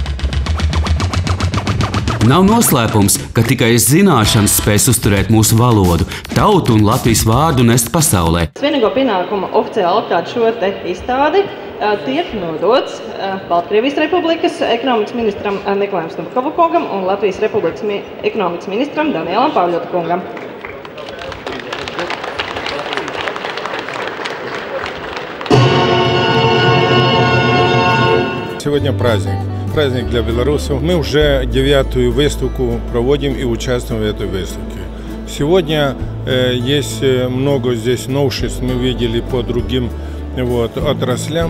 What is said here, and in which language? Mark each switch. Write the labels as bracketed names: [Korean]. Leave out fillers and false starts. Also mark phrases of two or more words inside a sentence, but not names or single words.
[Latvian] Nav noslēpums, ka tikai zināšanas spēs uzturēt mūsu valodu, tautu un Latvijas vārdu nest pasaulē. Vienīgo pienākumu oficiāli atklāt šo te izstādi tiek nodots Baltkrievijas Republikas ekonomikas ministram Nikolajam Snubkovkungam un Latvijas Republikas ekonomikas ministram Danielam Pavļotkungam. [Russian] Сегодня праздник для белорусов. Мы уже 9-ю выставку проводим и участвуем в этой выставке. Сегодня есть много здесь новшеств, мы видели по другим отраслям.